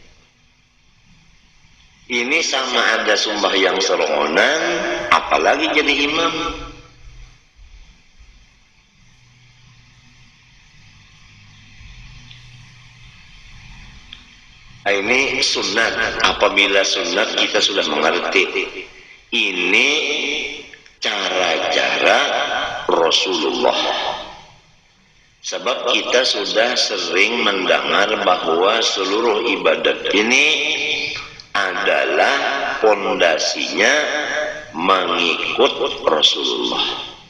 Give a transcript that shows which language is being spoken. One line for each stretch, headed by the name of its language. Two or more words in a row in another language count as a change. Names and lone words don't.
Indonesian: Ini sama ada sembahyang serongonan, apalagi jadi imam. Nah, ini sunat. Apabila sunat kita sudah mengerti. Ini cara-cara Rasulullah. Sebab kita sudah sering mendengar bahwa seluruh ibadat ini adalah pondasinya mengikut Rasulullah.